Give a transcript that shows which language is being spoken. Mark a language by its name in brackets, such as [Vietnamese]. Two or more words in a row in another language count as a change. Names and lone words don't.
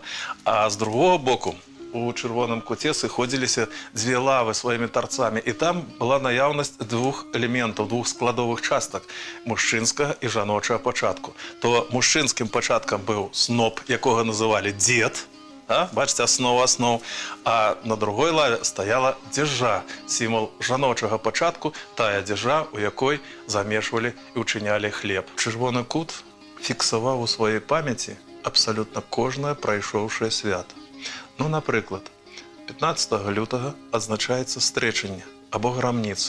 [Belarusian] А з другого боку у чырвоным куце сыходзіліся дзве лавы сваімі тарцамі, і там была наяўнасць двух элементаў, двух складовых частак мужчынскага і жаночага пачатку. То мужчынскім пачаткам быў сноп, якога называлі дзед, [Ukrainian] бачите, основа основ. [Belarusian] А на другой лаве стаяла дзяжа, сімвал жаночага пачатку, тая дзяжа, у якой замешвалі і ўчынялі хлеб. Чырвоны кут фіксаваў у сваёй памяці абсалютна кожнае прайшоўшае свята. Напрыклад, 15 лютага адзначаецца стрэчанне або грамніцы.